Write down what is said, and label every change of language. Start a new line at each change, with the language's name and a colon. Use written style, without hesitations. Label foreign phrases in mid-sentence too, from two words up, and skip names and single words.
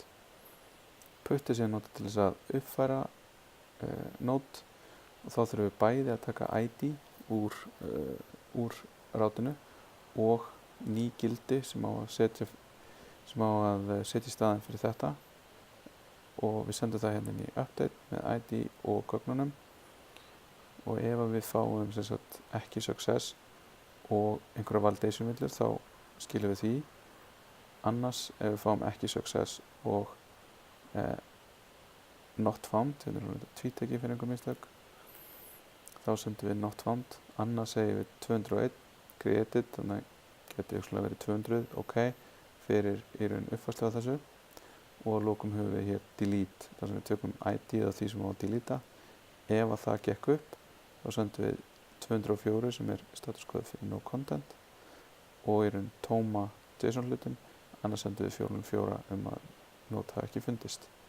Icelandic: Puttið sér nota til þess að uppfæra node og þá þurfum við bæði að taka ID úr rátinu og ný gildi sem á að setja í staðinn fyrir þetta og við sendum það hérna inn í update með ID og gögnunum og ef við fáum ekki success og einhverja validation villur þá skilum við því. Annars ef við fáum ekki success og
English: not found,
Icelandic: hérna þetta tvíteki fyrir einhver mistök, þá sendum við
English: not found,
Icelandic: annars segjum við 201 created, þannig að geti verið 200, ok, fyrir í raun uppfærslu á þessu og að lokum höfum við hér delete, þar sem við tökum ID af því sem við á að deleta. Ef að það gekk upp, þá sendum við 204 sem status kóð fyrir
English: no content
Icelandic: og í raun tóma JSON hlutin, annars sendum við 404 að node hafi ekki fundist.